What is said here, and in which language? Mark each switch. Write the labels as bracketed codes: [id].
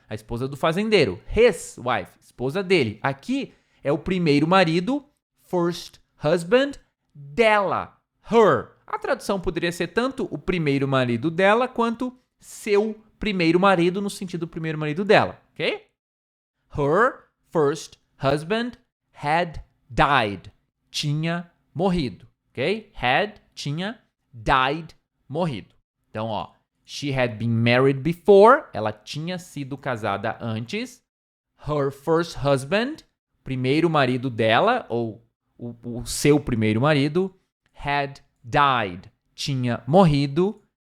[pt] A esposa do fazendeiro. His wife, esposa dele. Aqui é o primeiro marido, first husband, dela, her. A tradução poderia ser tanto o primeiro marido dela, quanto seu primeiro marido, no sentido do primeiro marido dela, ok? [en] Her first husband had died. [pt] Tinha morrido, ok? Had, tinha, died, morrido. Então, ó, she had been married before, ela tinha sido casada antes. Her first husband, primeiro marido dela, ou o seu primeiro marido, had died, tinha morrido.